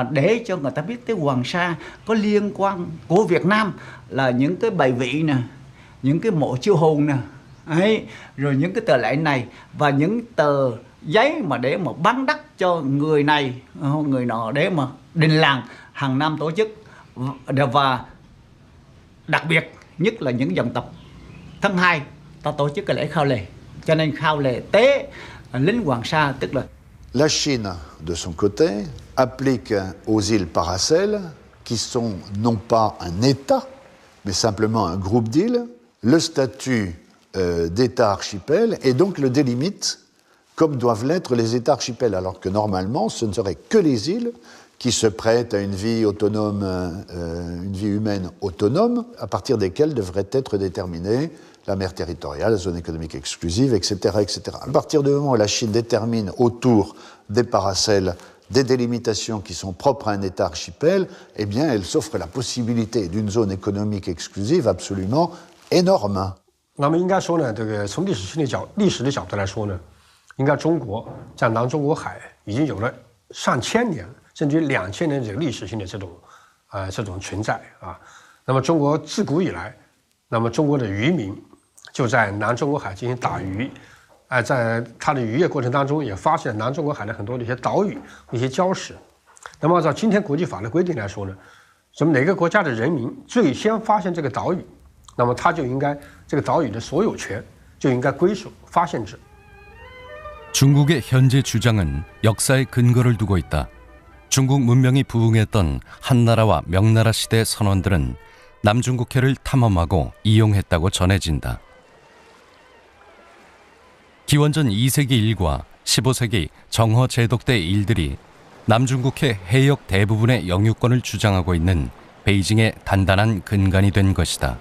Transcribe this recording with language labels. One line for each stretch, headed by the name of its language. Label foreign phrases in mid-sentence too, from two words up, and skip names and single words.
Vietnamese: để cho người ta biết tới Hoàng Sa có liên quan của Việt Nam là những cái bài vị nè, những cái mộ chiêu hồn nè, ấy, rồi những cái tờ lệnh này và những tờ giấy mà để mà bán đắt cho người này người nọ để mà đình làng hàng năm tổ chức, và đặc biệt nhất là những dân tộc tháng 2 ta tổ chức cái lễ khao lề, cho nên khao lề tế lính Hoàng Sa tức là
French: La Chine, de son côté, applique aux îles Paracels, qui sont non pas un État, mais simplement un groupe d'îles, le statut d'État archipel et donc le délimite comme doivent l'être les États archipels, alors que normalement ce ne seraient que les îles qui se prêtent à une vie autonome, une vie humaine autonome, à partir desquelles devraient être déterminées la mer territoriale, la zone économique exclusive, etc., etc. À partir du moment où la Chine détermine autour des paracels des délimitations qui sont propres à un État archipel, eh bien, elle s'offre la possibilité d'une zone économique exclusive absolument énorme.
Chinese: 那么应该说呢，这个从历史的角度来说呢，应该中国在南中国海已经有了上千年，甚至于2000年这个历史性的这种存在啊。那么中国自古以来，那么中国的渔民就在南中国海进行打鱼。在它的渔业过程当中，也发现南中国海的很多的一些岛屿、一些礁石。那么按照今天国际法的规定来说呢，什么哪个国家的人民最先发现这个岛屿，那么他就应该这个岛屿的所有权就应该归属发现者。
Korean: 중국의 현재 주장은 역사의 근거를 두고 있다. 중국 문명이 부흥했던 한나라와 명나라 시대 선원들은 남중국해를 탐험하고 이용했다고 전해진다. 기원전 2세기 일과 15세기 정허 제독 때 일들이 남중국해 해역 대부분의 영유권을 주장하고 있는 베이징의 단단한 근간이 된 것이다.